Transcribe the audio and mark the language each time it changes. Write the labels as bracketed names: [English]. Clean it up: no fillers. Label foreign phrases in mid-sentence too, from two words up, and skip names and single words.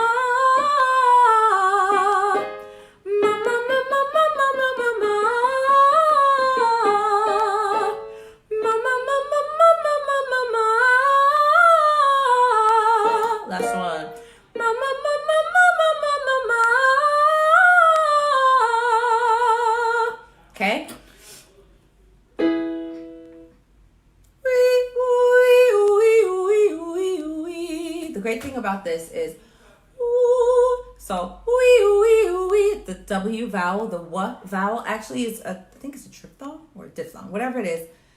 [English] Ma ma ma ma ma ma ma ma ma. Ma ma ma ma ma ma ma ma ma. Last one. Ma ma ma ma ma ma ma ma ma. Okay. The great thing about this is, so the W vowel, the W vowel actually is I think it's a triphthong or a diphthong, whatever it is.